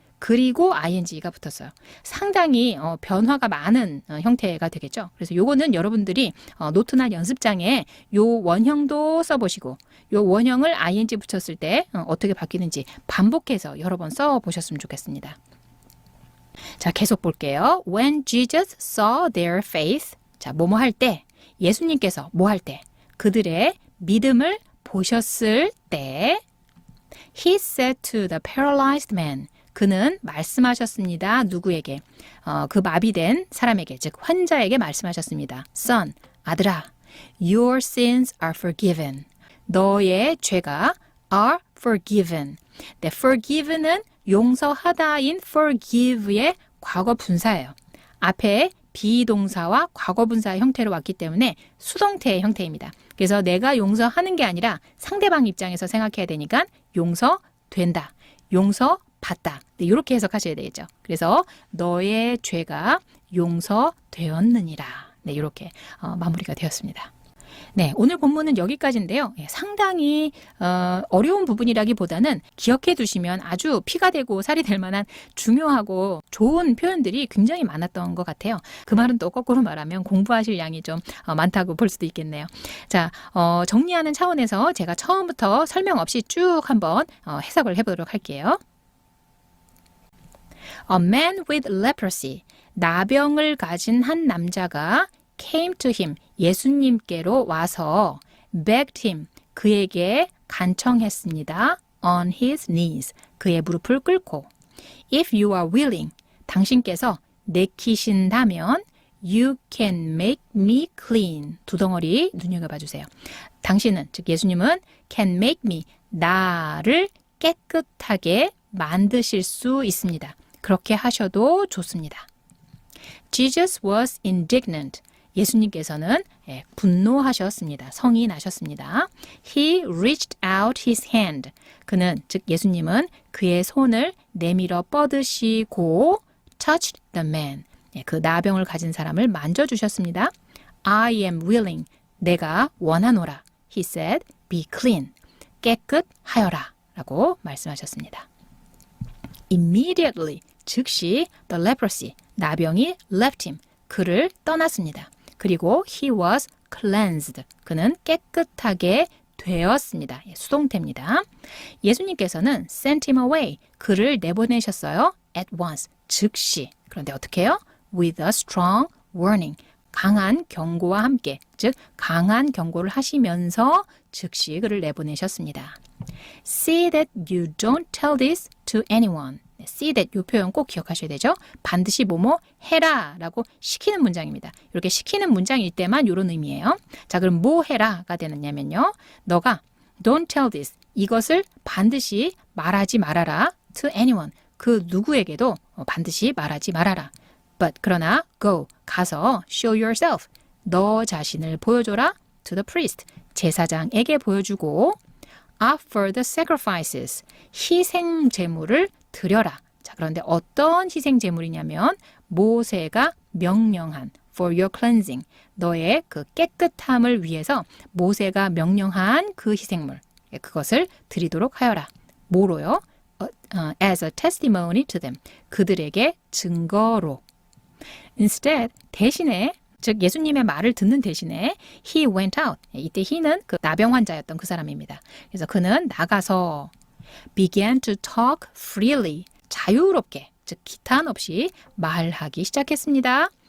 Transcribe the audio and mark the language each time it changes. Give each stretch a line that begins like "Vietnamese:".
Korean: 그리고 ing가 붙었어요. 상당히 변화가 많은 형태가 되겠죠. 그래서 요거는 여러분들이 노트나 연습장에 요 원형도 써보시고 요 원형을 ing 붙였을 때 어떻게 바뀌는지 반복해서 여러 번 써보셨으면 좋겠습니다. 자, 계속 볼게요.
English: When Jesus saw their faith.
Korean: 자, 뭐뭐 할 때, 예수님께서 뭐 할 때, 그들의 믿음을 보셨을 때,
English: He said to the paralyzed man.
Korean: 그는 말씀하셨습니다. 누구에게? 그 마비된 사람에게, 즉 환자에게 말씀하셨습니다.
English: Son,
Korean: 아들아,
English: your sins are forgiven.
Korean: 너의 죄가
English: are forgiven.
Korean: 네, forgiven은 용서하다인 forgive의 과거 분사예요. 앞에 비동사와 과거 분사 형태로 왔기 때문에 수동태의 형태입니다. 그래서 내가 용서하는 게 아니라 상대방 입장에서 생각해야 되니까 용서된다, 용서받다. 네, 이렇게 해석하셔야 되겠죠. 그래서 너의 죄가 용서되었느니라. 네, 이렇게 마무리가 되었습니다. 네, 오늘 본문은 여기까지인데요. 상당히 어려운 부분이라기보다는 기억해 두시면 아주 피가 되고 살이 될 만한 중요하고 좋은 표현들이 굉장히 많았던 것 같아요. 그 말은 또 거꾸로 말하면 공부하실 양이 좀 많다고 볼 수도 있겠네요. 자, 정리하는 차원에서 제가 처음부터 설명 없이 쭉 한번 해석을 해보도록 할게요.
English: A man with leprosy,
Korean: 나병을 가진 한 남자가
English: came to him,
Korean: 예수님께로 와서
English: begged him,
Korean: 그에게 간청했습니다.
English: on his knees,
Korean: 그의 무릎을 꿇고
English: if you are willing,
Korean: 당신께서 내키신다면
English: you can make me clean,
Korean: 두 덩어리 눈여겨봐 주세요. 당신은, 즉 예수님은
English: can make me,
Korean: 나를 깨끗하게 만드실 수 있습니다. 그렇게 하셔도 좋습니다.
English: Jesus was indignant.
Korean: 예수님께서는 분노하셨습니다. 성이 나셨습니다.
English: He reached out his hand.
Korean: 그는, 즉 예수님은 그의 손을 내밀어 뻗으시고
English: touched the man.
Korean: 그 나병을 가진 사람을 만져주셨습니다.
English: I am willing.
Korean: 내가 원하노라.
English: He said, be clean.
Korean: 깨끗하여라. 라고 말씀하셨습니다.
English: Immediately,
Korean: 즉시
English: the leprosy,
Korean: 나병이
English: left him.
Korean: 그를 떠났습니다. 그리고
English: he was cleansed.
Korean: 그는 깨끗하게 되었습니다. 수동태입니다. 예수님께서는
English: sent him away.
Korean: 그를 내보내셨어요.
English: at once.
Korean: 즉시. 그런데 어떻게 해요?
English: with a strong warning.
Korean: 강한 경고와 함께, 즉 강한 경고를 하시면서 즉시 그를 내보내셨습니다.
English: See that you don't tell this to anyone.
Korean: See that, 이 표현 꼭 기억하셔야 되죠. 반드시 뭐뭐 해라 라고 시키는 문장입니다. 이렇게 시키는 문장일 때만 이런 의미예요. 자, 그럼 뭐 해라가 되느냐면요. 너가
English: don't tell this,
Korean: 이것을 반드시 말하지 말아라
English: to anyone,
Korean: 그 누구에게도 반드시 말하지 말아라.
English: But,
Korean: 그러나
English: go,
Korean: 가서
English: show yourself,
Korean: 너 자신을 보여줘라
English: to the priest,
Korean: 제사장에게 보여주고
English: offer the sacrifices,
Korean: 희생 제물을 드려라. 자, 그런데 어떤 희생 제물이냐면 모세가 명령한
English: for your cleansing,
Korean: 너의 그 깨끗함을 위해서 모세가 명령한 그 희생물, 그것을 드리도록 하여라. 뭐로요?
English: As a testimony to them,
Korean: 그들에게 증거로.
English: Instead,
Korean: 대신에, 즉 예수님의 말을 듣는 대신에
English: he went out,
Korean: 이때 he는 그 나병 환자였던 그 사람입니다. 그래서 그는 나가서
English: began to talk freely,
Korean: 자유롭게, 즉 기탄 없이 말하기 시작했습니다.